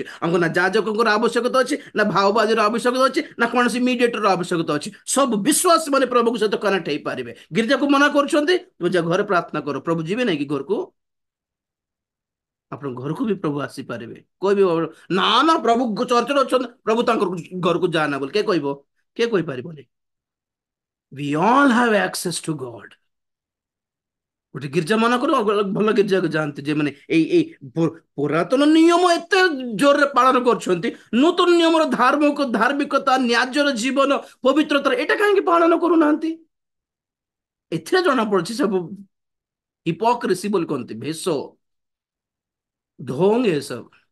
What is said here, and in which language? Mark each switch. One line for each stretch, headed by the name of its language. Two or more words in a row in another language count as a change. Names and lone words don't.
Odia: ଆମକୁ ନା ଯାଜକଙ୍କର ଆବଶ୍ୟକତା ଅଛି, ନା ଭାଓବାଦୀର ଆବଶ୍ୟକତା ଅଛି, ନା କୌଣସି ମିଡିଏଟର ଆବଶ୍ୟକତା ଅଛି। ସବୁ ବିଶ୍ୱାସ ମାନେ ପ୍ରଭୁଙ୍କ ସହିତ କନେକ୍ଟ ହେଇପାରିବେ। ଗିର୍ଜାକୁ ମନା କରୁଛନ୍ତି, ତୁମେ ଯା ଘରେ ପ୍ରାର୍ଥନା କର। ପ୍ରଭୁ ଯିବେ ନାଇଁ କି ଘରକୁ? ଆପଣଙ୍କ ଘରକୁ ବି ପ୍ରଭୁ ଆସିପାରିବେ। କହିବେ ନା ନା ପ୍ରଭୁ ଚର୍ଚ୍ଚରେ ଅଛନ୍ତି, ପ୍ରଭୁ ତାଙ୍କ ଘରକୁ ଯାଆନା ବୋଲି କିଏ କହିବ? କିଏ କହିପାରିବନି?
English: We all have access to God.
Odia: ଗୋଟେ ଗିର୍ଜା ମନା କରୁ, ଭଲ ଗିର୍ଜାକୁ ଯାଆନ୍ତି ଯେମାନେ ଏଇ ପୁରାତନ ନିୟମ ଏତେ ଜୋରରେ ପାଳନ କରୁଛନ୍ତି, ନୂତନ ନିୟମର ଧାର୍ମିକତା, ନ୍ୟାଯ୍ୟର ଜୀବନ, ପବିତ୍ରତା ଏଇଟା କାହିଁକି ପାଳନ କରୁନାହାନ୍ତି? ଏଥିରେ ଜଣା ପଡୁଛି ସବୁ ହିପୋକ୍ରେସି ବୋଲି କହନ୍ତି, ଭେଷ ଢୋଙ୍ଗ ଏସବୁ।